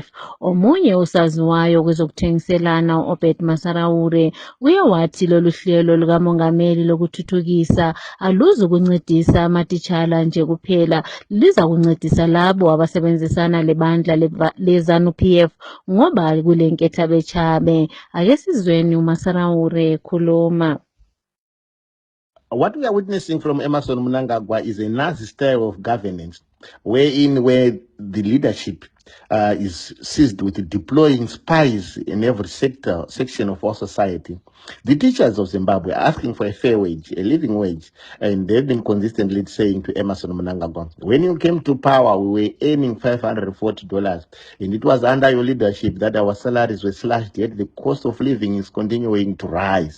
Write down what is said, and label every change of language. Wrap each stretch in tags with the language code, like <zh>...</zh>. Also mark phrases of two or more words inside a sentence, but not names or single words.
<nd>Omunye usaziwayo kwezokuthengiselana u-Obed Masaraure uye wathi lolu hlelo lukamongameli lokuthuthukisa aluzukuncedisa amatitshala nje kuphela, liza kuncedisa labo abasebenzisana lebandla leZANU-PF ngoba kulenketha bechabe. Ake sizweni uMasaraure ekhuluma.</nd> <en>What we are witnessing from Emmerson Mnangagwa is a Nazi style of governance, where the leadership is seized with deploying spies in every section of our society. The teachers of Zimbabwe are asking for a fair wage, a living wage, and they've been consistently saying to Emmerson Mnangagwa, when you came to power, we were earning $540, and it was under your leadership that our salaries were slashed, yet the cost of living is continuing to rise.</en>